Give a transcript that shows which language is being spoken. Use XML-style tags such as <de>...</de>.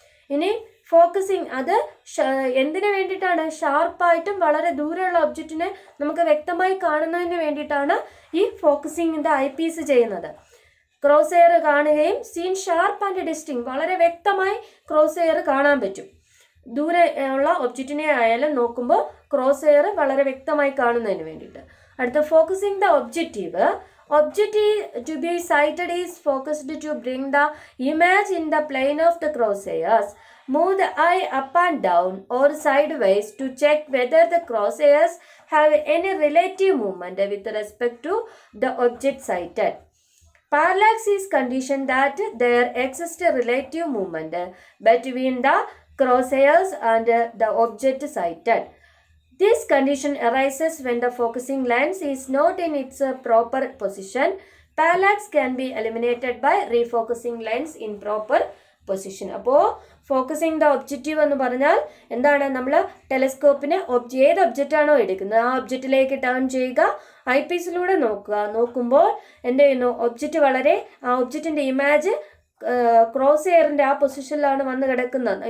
<ml>ഇനി ഫോക്കസിങ് അത് എന്തിനു വേണ്ടിയിട്ടാണ്, ഷാർപ്പായിട്ടും വളരെ ദൂരെയുള്ള ഒബ്ജക്റ്റിനെ നമുക്ക് വ്യക്തമായി കാണുന്നതിന് വേണ്ടിയിട്ടാണ് ഈ ഫോക്കസിങ് ദ ഐ പീസ് ചെയ്യുന്നത്. ക്രോസ് എയർ കാണുകയും</ml> <en>seen sharp and distinct,</en> <ml>വളരെ വ്യക്തമായി ക്രോസ് എയർ കാണാൻ പറ്റും. ദൂരെ ഉള്ള ഒബ്ജക്റ്റിനെ ആയാലും നോക്കുമ്പോൾ ക്രോസ് എയർ വളരെ വ്യക്തമായി കാണുന്നതിന് വേണ്ടിയിട്ട്. അടുത്ത</ml> <en>Focusing the objective. Objective to be sighted is focused to bring the image in the plane of the crosshairs. Move the eye up and down or sideways to check whether the crosshairs have any relative movement with respect to the object sighted. Parallax is condition that there exists a relative movement between the crosshairs and the object sighted. This condition arises when the focusing lens is not in its proper position. Parallax can be eliminated by refocusing lens in proper position.</en> <ml>അപ്പോൾ focusing the objective എന്ന് പറഞ്ഞാൽ എന്താണ്, നമ്മൾ ടെലസ്കോപ്പിന് ഏത് ഒബ്ജക്റ്റാണോ എടുക്കുന്നത് ആ ഒബ്ജക്റ്റിലേക്ക് turn ചെയ്യുക, I പീസിലൂടെ നോക്കുമ്പോൾ എന്ത് ചെയ്യുന്നു, ആ ഒബ്ജക്റ്റിൻ്റെ ഇമേജ് ക്രോസ് എയറിൻ്റെ ആ പൊസിഷനിലാണ് വന്ന് കിടക്കുന്നത്.</ml>